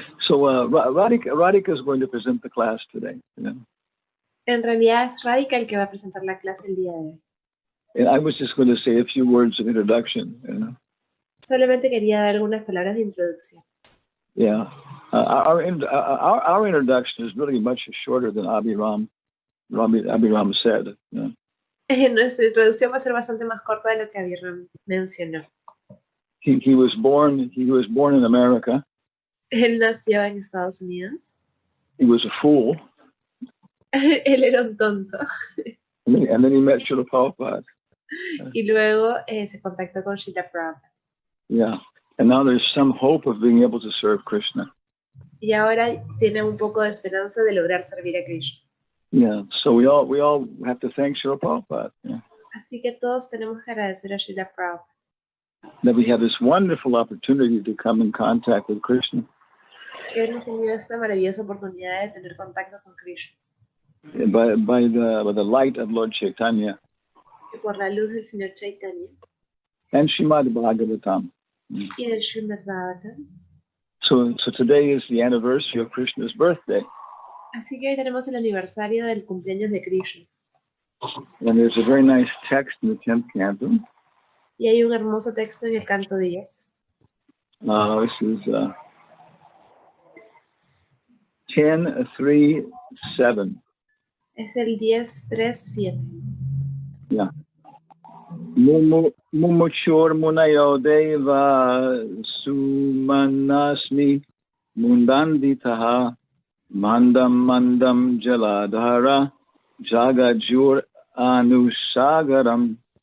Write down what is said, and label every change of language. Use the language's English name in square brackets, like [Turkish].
[English] So Radhika is going to present the class today. Yeah. [Spanish] En realidad es Radhika el que va a presentar la clase el día de hoy. [English] And I was just going to say a few words of introduction. You know? [Spanish] Solamente quería dar algunas palabras de introducción. [English] Yeah. Our introduction is really much shorter than Abhiram said. Yeah. [Spanish] Nuestra introducción va a ser bastante más corta de lo que Abhiram mencionó. [English] He was born in America. [Spanish] Él nació en Estados Unidos. [English] He was a fool. [Spanish] Él era un tonto. [English] And then he met Srila Prabhupada. [Spanish] Y luego se contactó con Srila Prabhupada. [English] Yeah. And now there's some hope of being able to serve Krishna. [Spanish] Y ahora tiene un poco de esperanza de lograr servir a Krishna. [English] Yeah. So we all have to thank Srila Prabhupada. Yeah. [Spanish] Así que todos tenemos que agradecer a Srila Prabhupada. [English] That we have this wonderful opportunity to come in contact with Krishna. [Spanish] Que hemos tenido esta maravillosa oportunidad de tener contacto con Krishna. [English] By the light of Lord Chaitanya. [Spanish] Y por la luz del Señor Chaitanya. [English] And Srimad Bhagavatam. [Spanish] Y del Srimad Bhagavatam. [English] So today is the anniversary of Krishna's birthday. [Spanish] Así que hoy tenemos el aniversario del cumpleaños de Krishna. [English] And there's a very nice text in the 10th canto. [Spanish] Y hay un hermoso texto en el canto 10. [English] This is 10:3-7. [Spanish] Es el 10:3-7. [English] Yeah. [Sanskrit] Mumuchur munayo deva sumanasmi mundanditaha mandam jaladhara jagajur anusagaram